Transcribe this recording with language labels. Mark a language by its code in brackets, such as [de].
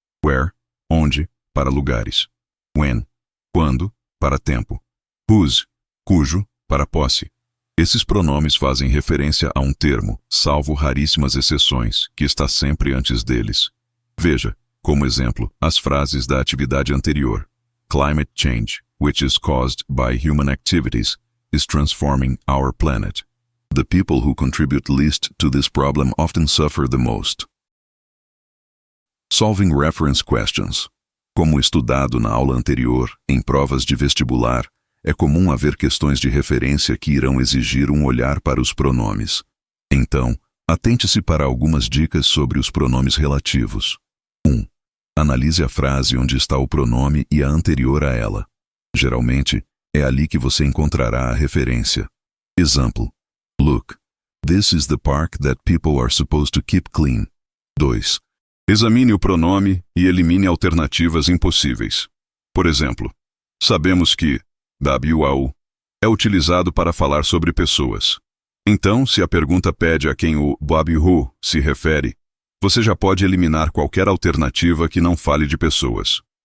[pt] Where, onde, para lugares. When, quando, para tempo. Whose, cujo, para posse. Esses pronomes fazem referência a um termo, salvo raríssimas exceções, que está sempre antes deles. Veja, como exemplo, as frases da atividade anterior. [en] Climate change, which is caused by human activities, is transforming our planet. The people who contribute least to this problem often suffer the most. Solving reference questions. [pt] Como estudado na aula anterior, em provas de vestibular, é comum haver questões de referência que irão exigir um olhar para os pronomes. Então, atente-se para algumas dicas sobre os pronomes relativos. 1. Analise a frase onde está o pronome e a anterior a ela. Geralmente, é ali que você encontrará a referência. Exemplo. [en] Look, this is the park that people are supposed to keep clean. [pt] 2. Examine o pronome e elimine alternativas impossíveis. Por exemplo, sabemos que WAU é utilizado para falar sobre pessoas. Então, se a pergunta pede a quem o WHO se refere, você já pode eliminar qualquer alternativa que não fale de pessoas.